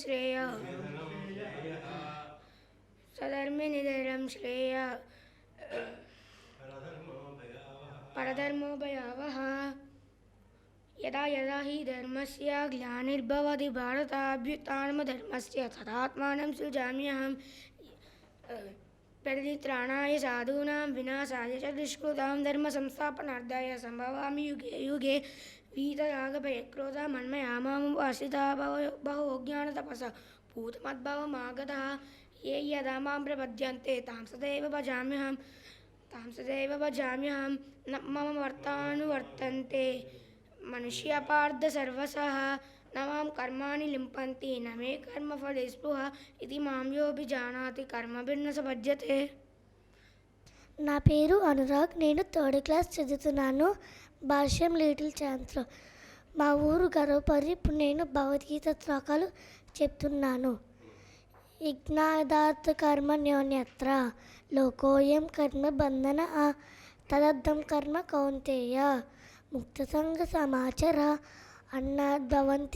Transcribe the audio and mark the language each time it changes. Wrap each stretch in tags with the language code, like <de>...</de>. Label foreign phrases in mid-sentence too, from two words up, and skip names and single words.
<sa>నిధనం శ్రేయ పరధర్మో భయావహ యదా యదా హి ధర్మస్య గ్లానిర్భవతి భారతాభ్యుత్థానమధర్మస్య తదాత్మానం సృజామ్యహం పరిత్రాణాయ సాధూనాం వినాశాయ చ దుష్కృతాం ధర్మ సంస్థాపనార్థాయ సంభవామి యుగే యుగే వీతరాగభయక్రోధ మన్మయా మాముపాశ్రితా బహవో జ్ఞానతపసా భూతమద్భవమాగతః ये यदा मां प्रपद्यन्ते तां सदैव भजाम्यहं न मम वर्तानुवर्तन्ते मनुष्या पार्थ सर्वशः न मां कर्माणि लिम्पन्ति न मे कर्मफले स्पृहा इति मां योऽभिजानाति कर्मभिर्न स बध्यते.</sa> <te>నా పేరు అనురాగ్. నేను 3rd క్లాస్ చదువుతున్నాను. భాష్యం లిటిల్ ఛాన్స్లో. మా ఊరు గర్వపరి. ఇప్పుడు నేను భగవద్గీత శ్లోకాలు చెప్తున్నాను.</te> <sa>యజ్ఞాదాత్ కర్మణ్యోన్యత్ర లోకోయం కర్మ బంధన తదర్థం కర్మ కౌంతేయ ముక్తసంగ సమాచర అన్నాద్భవంతి</sa>